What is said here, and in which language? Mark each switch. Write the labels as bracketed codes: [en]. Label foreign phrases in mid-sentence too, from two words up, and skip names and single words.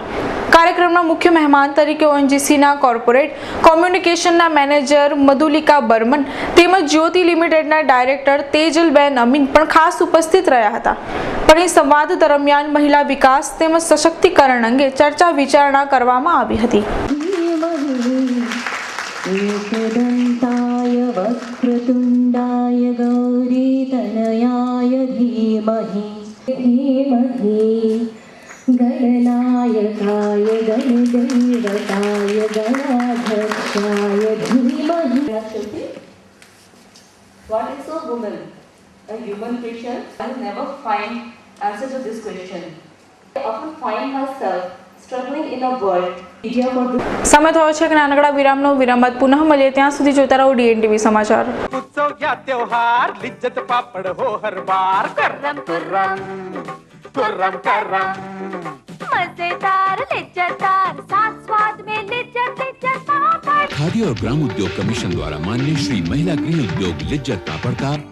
[gu] કાર્યક્રમના મુખ્ય મહેમાન તરીકે ઓએનજીસીના કોર્પોરેટ કોમ્યુનિકેશનના મેનેજર મધુલિકા બર્મન તેમજ જ્યોતિ લિમિટેડના ડાયરેક્ટર તેજલબેન અમીન પણ ખાસ ઉપસ્થિત રહ્યા હતા. પરિસંવાદ દરમિયાન મહિલા વિકાસ તેમજ સશક્તિકરણ અંગે ચર્ચા વિચારણા કરવામાં આવી હતી. [sa] एकदन्ताय वक्रतुण्डाय गौरीतनयाय धीमहि धीमहि गणनायकाय गणदैवताय गणाध्यक्षाय धीमहि. [en] What is a woman? A human creature? I will never find answer to this question. I often find myself struggling in a world. [gu] સમય થયો છે કે નાનકડા વિરામનો. વિરામ બાદ પુનઃ મળીએ. ત્યાં સુધી જોતા રહો ડીએનટીવી સમાચાર. [hi] उत्सव या त्योहार लिज्जत पापड़ हो हर बार. कुर्रम कुर्रम कुर्रम करम मजेदार लिज्जतदार साथ स्वाद में लिज्जत लिज्जत पापड़. खादी और ग्राम उद्योग कमीशन द्वारा माननीय श्री महिला गृह उद्योग लिज्जत पापड़ का